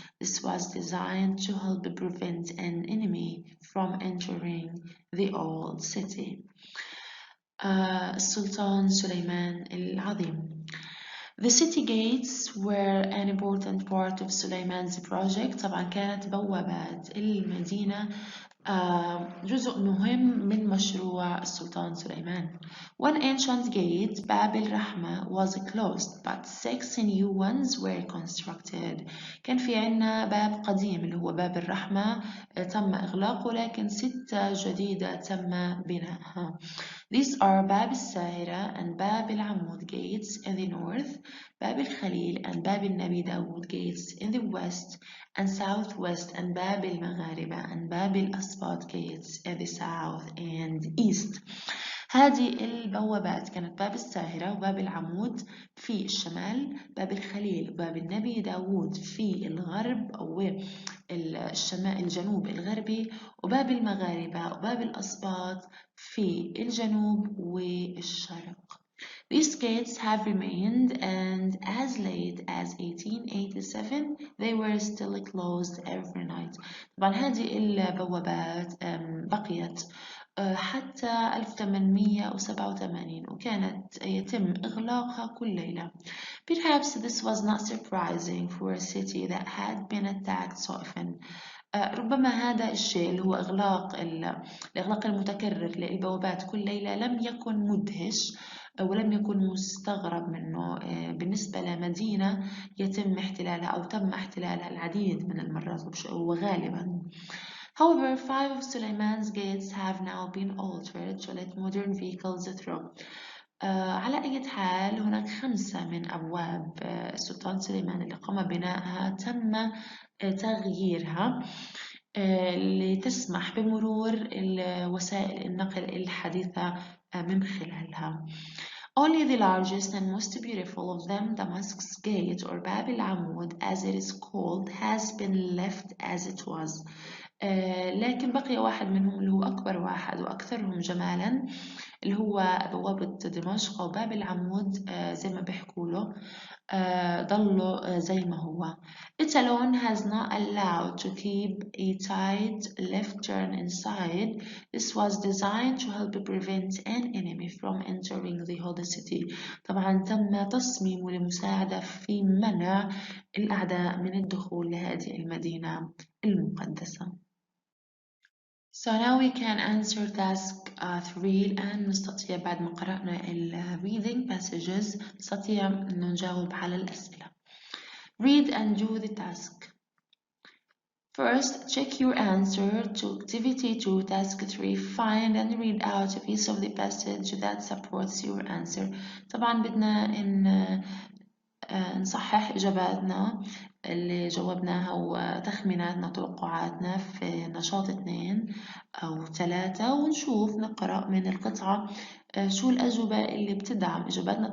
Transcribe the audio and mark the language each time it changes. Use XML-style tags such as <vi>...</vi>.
<en>This was designed to help prevent an enemy from entering the old city.</en> <ar>السلطان سليمان العظيم.</ar> <en>The city gates were an important part of Suleiman's project.</en> <ar>طبعا كانت بوابات المدينة جزء مهم من مشروع السلطان سليمان.</ar> <en>One ancient gate, باب الرحمة, was closed, but 6 new ones were constructed.</en> <ar>كان في عنا باب قديم اللي هو باب الرحمة تم إغلاقه، لكن 6 جديدة تم بنائها.</ar> <en>These are باب الساهرة and باب العمود gates in the north, باب الخليل and باب النبي داود gates in the west and southwest, and باب المغاربة and باب الأسباط gates in the south and east.</en> <ar>هذه البوابات كانت باب الساهرة وباب العمود في الشمال، باب الخليل وباب النبي داود في الغرب أو الشمال الجنوب الغربي، وباب المغاربة وباب الأسباط في الجنوب والشرق.</ar> <en>These gates have remained, and as late as 1887 they were still closed every night.</en> <ar>طبعا هذه البوابات بقيت حتى 1887 وكانت يتم إغلاقها كل ليلة.</ar> <en>Perhaps this was not surprising for a city that had been attacked so often.</en> <ar>ربما هذا الشيء اللي هو الإغلاق المتكرر للبوابات كل ليلة لم يكن مدهش ولم يكن مستغرب منه بالنسبة لمدينة يتم احتلالها أو تم احتلالها العديد من المرات وغالبا.</ar> <en>However, 5 of Suleiman's gates have now been altered to let modern vehicles through.</en> <ar>على أي حال هناك 5 من أبواب السلطان سليمان اللي قام بنائها تم تغييرها لتسمح بمرور وسائل النقل الحديثة من خلالها.</ar> <en>Only the largest and most beautiful of them, Damascus Gate or Bab al-Amud as it is called, has been left as it was.</en> <ar>لكن بقي واحد منهم اللي هو أكبر واحد وأكثرهم جمالا اللي هو بوابة دمشق أو باب العمود زي ما بيحكوا له ضلوا زي ما هو.</ar> <en>It alone has not allowed to keep a tight left turn inside. This was designed to help prevent an enemy from entering the holy city.</en> <ar>طبعا تم تصميمه لمساعدة في منع الأعداء من الدخول لهذه المدينة المقدسة.</ar> <en>So now we can answer task 3</en> <ar>الآن. نستطيع بعد ما قرأنا</ar> <en>reading passages</en> <ar>نستطيع أن نجاوب على الأسئلة.</ar> <en>Read and do the task. First, check your answer to activity 2 task 3. Find and read out a piece of the passage that supports your answer.</en> <ar>طبعا بدنا نصحح إجاباتنا اللي جاوبناها وتخميناتنا وتوقعاتنا في نشاط 2 أو 3 ونشوف نقرأ من القطعة شو الأجوبة اللي بتدعم إجاباتنا.</ar>